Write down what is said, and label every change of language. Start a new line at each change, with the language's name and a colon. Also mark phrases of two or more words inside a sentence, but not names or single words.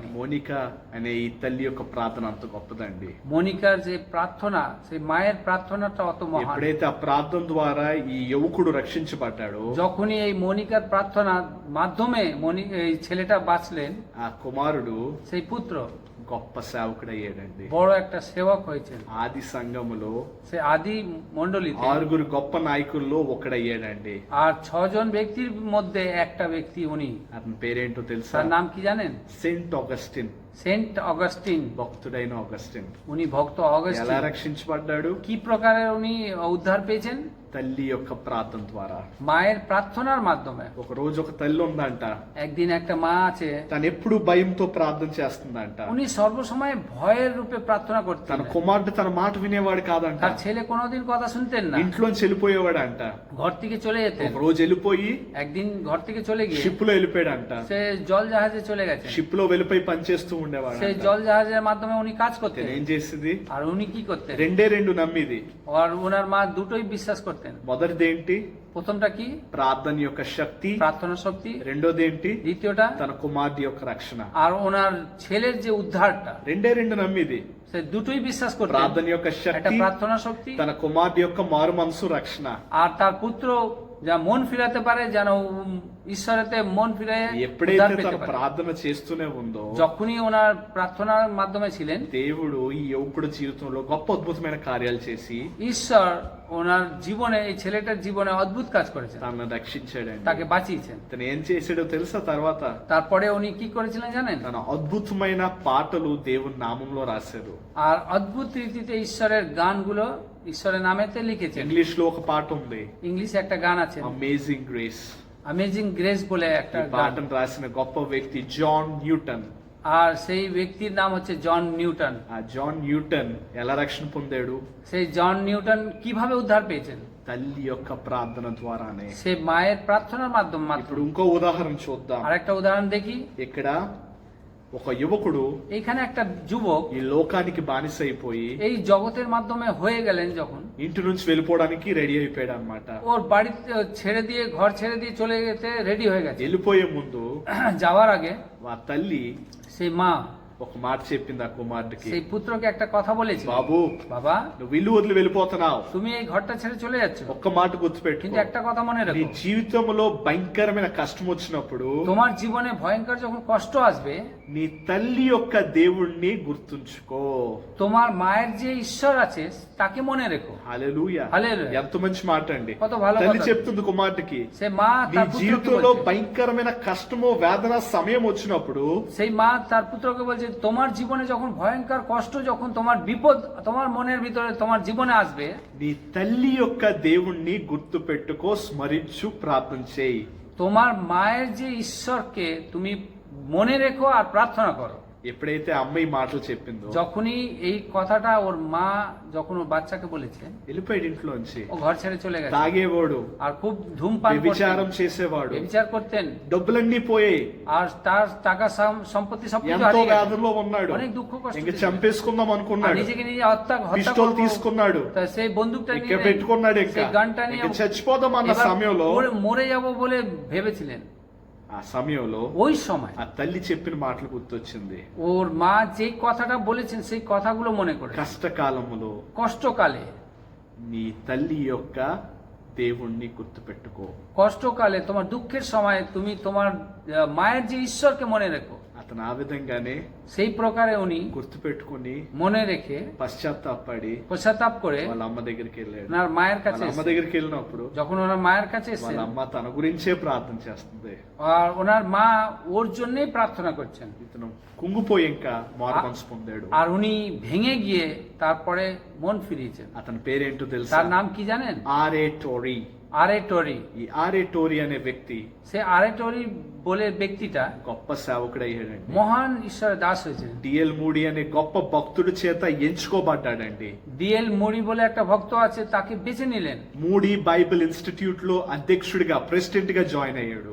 Telugu: మోనికా అనే ఈ తల్లి యొక్క ప్రార్థన అంత గొప్పదండి.
Bangla: মনিকার যে প্রার্থনা, সেই মায়ের প্রার্থনাটা অত মহান।
Telugu: ఎప్పుడైతే ఆ ప్రార్థన ద్వారా ఈ యువకుడు రక్షించబడ్డాడో
Bangla: যখনই এই মনিকার প্রার্থনার মাধ্যমে এই ছেলেটা বাঁচলেন,
Telugu: ఆ కుమారుడు
Bangla: সেই পুত্র
Telugu: గొప్ప సేవకుడయ్యాడండి.
Bangla: বড় একটা সেবক হয়েছেন।
Telugu: ఆది సంఘములో
Bangla: সে আদি মন্ডলীতে
Telugu: 6 గొప్ప నాయకుల్లో ఒకడయ్యాడండి.
Bangla: আর 6 জন ব্যক্তির মধ্যে একটা ব্যক্তি উনি।
Telugu: అతని పేరేంటో తెలుసా?
Bangla: তার নাম কি জানেন?
Telugu: సెయింట్ ఆగస్టిన్.
Bangla: সেন্ট অগাস্টিন।
Telugu: భక్తుడైన ఆగస్టిన్
Bangla: উনি ভক্ত
Telugu: ఎలా
Bangla: অগাস্টিন।
Telugu: రక్షించబడ్డాడు?
Bangla: কি প্রকারে উনি উদ্ধার পেয়েছেন?
Telugu: తల్లి యొక్క ప్రార్థన ద్వారా.
Bangla: মায়ের প্রার্থনার মাধ্যমে।
Telugu: ఒక రోజు ఒక తల్లి ఉందంట,
Bangla: একদিন একটা মা আছে,
Telugu: తను ఎప్పుడు భయంతో ప్రార్థన చేస్తుందంట.
Bangla: উনি সর্বসময় ভয়ের রূপে প্রার্থনা
Telugu: తన
Bangla: করতেন।
Telugu: కుమారుడు తన మాట వినేవాడు కాదంట.
Bangla: তার ছেলে কোনোদিন কথা শুনতেন না,
Telugu: ఇంట్లోంచి వెళ్ళిపోయేవాడంట.
Bangla: ঘর থেকে চলে যেতেন।
Telugu: ఒక రోజు వెళ్ళిపోయి
Bangla: একদিন ঘর থেকে চলে গিয়ে
Telugu: షిప్ లో వెళ్ళిపోయాడంట.
Bangla: সে জল জাহাজে চলে গেছে।
Telugu: షిప్ లో వెళ్ళిపోయి పనిచేస్తూ ఉండేవాడు.
Bangla: সেই জল জাহাজের মাধ্যমে উনি কাজ করতেন।
Telugu: ఏం చేసింది?
Bangla: আর উনি কি করতেন?
Telugu: రెండే రెండు నమ్మిది.
Bangla: আর ওনার মা দুটোই বিশ্বাস করতেন।
Telugu: మొదటిది ఏంటి?
Bangla: প্রথমটা কি?
Telugu: ప్రార్థన యొక్క శక్తి.
Bangla: প্রার্থনা শক্তি।
Telugu: రెండోది ఏంటి?
Bangla: দ্বিতীয়টা
Telugu: తన కుమార్తె యొక్క రక్షణ.
Bangla: আর ওনার ছেলের যে উদ্ধারটা,
Telugu: రెండే రెండు నమ్మిది.
Bangla: সে দুটোই বিশ্বাস করতেন।
Telugu: ప్రార్థన యొక్క
Bangla: একটা
Telugu: శక్తి,
Bangla: প্রার্থনা শক্তি,
Telugu: తన కుమార్తె యొక్క మారు మనసు రక్షణ.
Bangla: আর তার পুত্র যা মন ফিরাতে পারে, যেন ঈশ্বরেতে মন ফিরে উদ্ধার
Telugu: ఎప్పుడైతే
Bangla: পেতে
Telugu: తన
Bangla: পারে।
Telugu: ప్రార్థన చేస్తూనే ఉందో
Bangla: যখনই ওনার প্রার্থনার মাধ্যমে ছিলেন,
Telugu: దేవుడు ఈ యువకుడి జీవితంలో గొప్ప అద్భుతమైన కార్యాలు చేసి
Bangla: ঈশ্বর ওনার জীবনে, এই ছেলেটার জীবনে অদ্ভুত কাজ করেছেন,
Telugu: తనను రక్షించాడండి.
Bangla: তাকে বাঁচিয়েছেন।
Telugu: తను ఏం చేశాడో తెలుసా? తర్వాత
Bangla: তারপরে উনি কি করেছিলেন জানেন?
Telugu: తన అద్భుతమైన పాటలు దేవుని నామంలో రాశారు.
Bangla: আর অদ্ভুত রীতিতে ঈশ্বরের গানগুলো ঈশ্বরের নামেতে লিখেছেন।
Telugu: ఇంగ్లీష్ లో ఒక పాట ఉంది,
Bangla: ইংলিশে একটা গান আছে,
Telugu: అమేజింగ్ గ్రేస్.
Bangla: অ্যামেজিং গ্রেস বলে একটা
Telugu: ఈ
Bangla: গান।
Telugu: పాటను రాసిన గొప్ప వ్యక్తి జాన్ న్యూటన్.
Bangla: আর সেই ব্যক্তির নাম হচ্ছে জন নিউটন।
Telugu: ఆ జాన్ న్యూటన్ ఎలా రక్షణ పొందాడు?
Bangla: সেই জন নিউটন কিভাবে উদ্ধার পেয়েছেন?
Telugu: తల్లి యొక్క ప్రార్థన ద్వారానే.
Bangla: সে মায়ের প্রার্থনার
Telugu: ఇప్పుడు
Bangla: মাধ্যমে।
Telugu: ఇంకో ఉదాహరణ చూద్దాం.
Bangla: আরেকটা উদাহরণ দেখি।
Telugu: ఇక్కడ ఒక యువకుడు
Bangla: এখানে একটা যুবক
Telugu: ఈ లోకానికి బానిస అయిపోయి
Bangla: এই জগতের মাধ্যমে হয়ে গেলেন, যখন
Telugu: ఇంటి నుంచి వెళ్ళిపోవడానికి రెడీ అయిపోయాడు అనమాట.
Bangla: ওর বাড়ি ছেড়ে দিয়ে, ঘর ছেড়ে দিয়ে চলে যেতে রেডি হয়ে গেছে।
Telugu: వెళ్ళిపోయే ముందు
Bangla: যাওয়ার আগে
Telugu: ఆ తల్లి
Bangla: সেই মা
Telugu: ఒక మాట చెప్పింది ఆ కుమారుడికి,
Bangla: সেই పుত্রকে একটা কথা বলেছে,
Telugu: బాబు
Bangla: বাবা
Telugu: నువ్వు ఇల్లు వదిలి వెళ్ళిపోతున్నావు,
Bangla: তুমি এই ঘরটা ছেড়ে চলে যাচ্ছ,
Telugu: ఒక్క మాట గుర్తుపెట్టు.
Bangla: কিন্তু একটা কথা মনে
Telugu: నీ
Bangla: রাখো,
Telugu: జీవితంలో భయంకరమైన కష్టం వచ్చినప్పుడు
Bangla: তোমার জীবনে ভয়ঙ্কর যখন কষ্ট আসবে,
Telugu: నీ తల్లి యొక్క దేవుణ్ణి గుర్తుంచుకో.
Bangla: তোমার মায়ের যে ঈশ্বর আছে তাকে মনে রেখো।
Telugu: హల్లెలూయా. హల్లెలూయా. ఎంత మంచి మాట అండి.
Bangla: কত ভালো
Telugu: తల్లి
Bangla: কথা।
Telugu: చెప్తుంది కుమారుడికి,
Bangla: সে মা
Telugu: నీ
Bangla: তার পুত্রকে
Telugu: జీవితంలో
Bangla: বলছে,
Telugu: భయంకరమైన కష్టము వేదన సమయం వచ్చినప్పుడు
Bangla: সেই মা তার পুত্রকে বলছে, তোমার জীবনে যখন ভয়ঙ্কর কষ্ট, যখন তোমার বিপদ তোমার মনের ভিতরে তোমার জীবনে আসবে,
Telugu: నీ తల్లి యొక్క దేవుణ్ణి గుర్తు పెట్టుకో, స్మరించు, ప్రార్థన చేయి.
Bangla: তোমার মায়ের যে ঈশ্বরকে তুমি মনে রেখো আর প্রার্থনা করো।
Telugu: ఎప్పుడైతే అమ్మ ఈ మాటలు చెప్పిందో
Bangla: যখনই এই কথাটা ওর মা যখন ওর বাচ্চাকে বলেছে,
Telugu: వెళ్ళిపోయాడు ఇంట్లోంచి.
Bangla: ও ঘর ছেড়ে চলে গেছে।
Telugu: తాగేవాడు,
Bangla: আর খুব ধূমপান
Telugu: వ్యభిచారం
Bangla: করতেন,
Telugu: చేసేవాడు,
Bangla: ব্যভিচার করতেন,
Telugu: డబ్బులన్నీ పోయాయి,
Bangla: আর তার টাকা সম্পত্তি সবকিছু
Telugu: ఎంతో
Bangla: হারিয়ে গেছে।
Telugu: వ్యాధుల్లో ఉన్నాడు,
Bangla: অনেক দুঃখ কষ্ট
Telugu: ఇంకా
Bangla: পেয়েছে।
Telugu: చంపేసుకుందాం
Bangla: আর
Telugu: అనుకున్నాడు,
Bangla: নিজেকে নিজে হত্যা
Telugu: పిస్టల్
Bangla: করবো।
Telugu: తీసుకున్నాడు,
Bangla: তা সেই বন্দুকটা
Telugu: ఇంకా
Bangla: নিয়ে,
Telugu: పెట్టుకున్నాడు,
Bangla: সেই গানটা নিয়ে
Telugu: ఇంకా చచ్చిపోదాం అన్న
Bangla: এবার
Telugu: సమయంలో
Bangla: মরে যাব বলে ভেবেছিলেন।
Telugu: ఆ సమయంలో
Bangla: ওই সময়
Telugu: ఆ తల్లి చెప్పిన మాటలు గుర్తొచ్చింది.
Bangla: ওর মা যেই কথাটা বলেছেন সেই কথাগুলো মনে করে,
Telugu: కష్టకాలములో
Bangla: কষ্টকালে
Telugu: నీ తల్లి యొక్క దేవుణ్ణి గుర్తుపెట్టుకో.
Bangla: কষ্টকালে তোমার দুঃখের সময় তুমি তোমার মায়ের যে ঈশ্বরকে মনে রেখো।
Telugu: అతను ఆ విధంగానే
Bangla: সেই প্রকারে উনি
Telugu: గుర్తుపెట్టుకుని
Bangla: মনে রেখে
Telugu: పశ్చాత్తాపడి
Bangla: পশ্চাতাপ করে
Telugu: వాళ్ళ అమ్మ దగ్గరికి వెళ్ళాడు.
Bangla: ওনার মায়ের কাছে
Telugu: వాళ్ళ అమ్మ దగ్గరికి వెళ్ళినప్పుడు
Bangla: যখন ওনার মায়ের কাছে
Telugu: వాళ్ళ
Bangla: এসেছেন
Telugu: అమ్మ తన గురించే ప్రార్థన చేస్తుంది.
Bangla: আর ওনার মা ওর জন্যই প্রার্থনা করছেন।
Telugu: ఇతను కుంగిపోయి ఇంకా మారు మనసు పొందాడు.
Bangla: আর উনি ভেঙে গিয়ে তারপরে মন ফিরিয়েছেন।
Telugu: అతని పేరేంటో తెలుసా?
Bangla: তার নাম কি জানেন?
Telugu: ఆర్ఏ టోరీ.
Bangla: আরে টরি।
Telugu: ఈ ఆర్ఏ టోరీ అనే వ్యక్తి
Bangla: সে আরে টরি বলে ব্যক্তিটা
Telugu: గొప్ప సేవకుడు అయ్యాడండి.
Bangla: মহান ঈশ্বরের দাস হয়েছেন।
Telugu: డిఎల్ మూడీ అనే గొప్ప భక్తుడి చేత ఎంచుకోబడ్డాడండి.
Bangla: ডিএল মুড়ি বলে একটা ভক্ত আছে, তাকে বেছে নিলেন।
Telugu: మూడీ బైబిల్ ఇన్స్టిట్యూట్ లో అధ్యక్షుడిగా ప్రెసిడెంట్ గా జాయిన్ అయ్యాడు.